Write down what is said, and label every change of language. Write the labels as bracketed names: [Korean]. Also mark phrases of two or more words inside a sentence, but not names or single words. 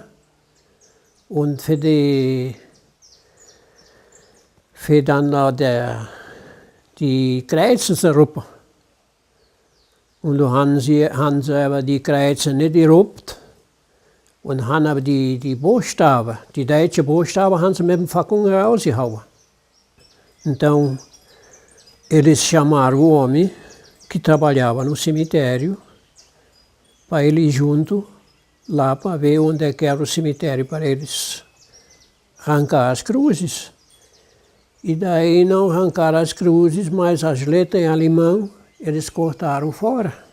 [German] Und für dann die Kreuze zu ruppen. Und da haben sie aber die Kreuze nicht geruppt und haben aber die Buchstaben, die deutschen Buchstaben, haben sie mit dem Fackel rausgehauen. [Portuguese] Então, eles chamaram o homem que trabalhava no cemitério para ele ir junto lá para ver onde é que era o cemitério para eles arrancar as cruzes. E daí não arrancaram as cruzes, mas as letras em alemão eles cortaram fora.